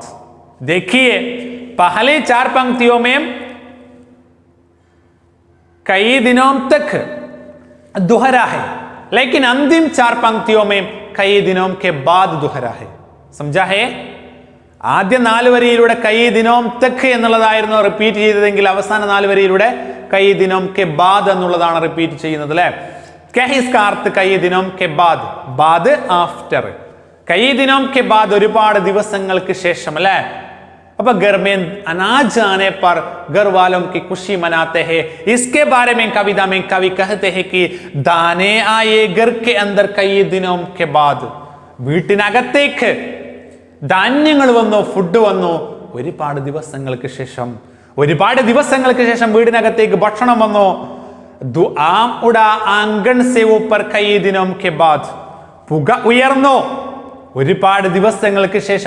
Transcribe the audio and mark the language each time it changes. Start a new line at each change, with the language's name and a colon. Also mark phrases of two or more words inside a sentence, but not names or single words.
Hindi: देखिए पहले 4 पंक्तियों में कई दिनों तक दोहरा है, लेकिन अंतिम 4 पंक्तियों में कई दिनों के बाद दोहरा है. समझा है?
Malayalam: ആദ്യ 4 വരിയിലൂടെ
Hindi: कई दिनों तक
Malayalam: എന്നുള്ളതായിരുന്നു റിപ്പീറ്റ് ചെയ്തതെങ്കിൽ അവസാന 4 വരിയിലൂടെ
Hindi: कई दिनों के बाद
Malayalam: എന്നുള്ളതാണ് റിപ്പീറ്റ് ചെയ്യുന്നത് അല്ലേ.
Hindi: कई दिनों के बाद,
Malayalam: ബാദ് ആഫ്റ്റർ,
Hindi: कई दिनों के बाद
Malayalam: ഒരുപാട് ദിവസങ്ങൾക്ക് ശേഷം അല്ലേ.
Hindi: अब घर में अनाज आने पर घर वालों की खुशी मनाते हैं. इसके बारे में कविता में कवि कहते हैं कि दाने आए घर के अंदर कई दिनों के बाद,
Malayalam: വീട്ടിനകത്തേക്ക് ധാന്യങ്ങൾ വന്നു, ഫുഡ് വന്നു ഒരുപാട് ദിവസങ്ങൾക്ക് ശേഷം. ഒരുപാട് ദിവസങ്ങൾക്ക് ശേഷം വീടിനകത്തേക്ക് ഭക്ഷണം വന്നു.
Hindi: धुआँ उठा आँगन से ऊपर कई दिनों के बाद,
Malayalam: പുക ഉയർന്നു ഒരുപാട് ദിവസങ്ങൾക്ക് ശേഷം.